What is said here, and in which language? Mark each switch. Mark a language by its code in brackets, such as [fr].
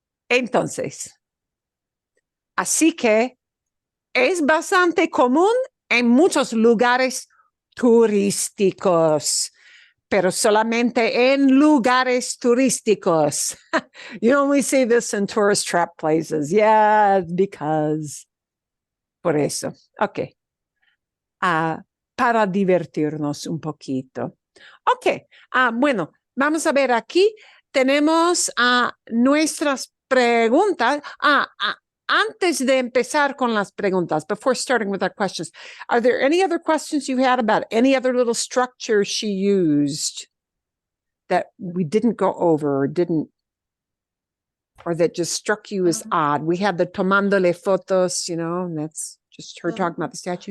[es] Entonces, así que es bastante común en muchos lugares turísticos, pero solamente en lugares turísticos. [en] You only see this in tourist trap places. Yeah, because. [es] Por eso. [en] Ok. [es] Para divertirnos un poquito. Ok. Bueno, vamos a ver aquí. Tenemos nuestras preguntas. Antes de empezar con las preguntas, [en] before starting with our questions, are there any other questions you had about any other little structure she used that we didn't go over or that just struck you as odd? We had the tomándole fotos, and that's just her talking about the statue.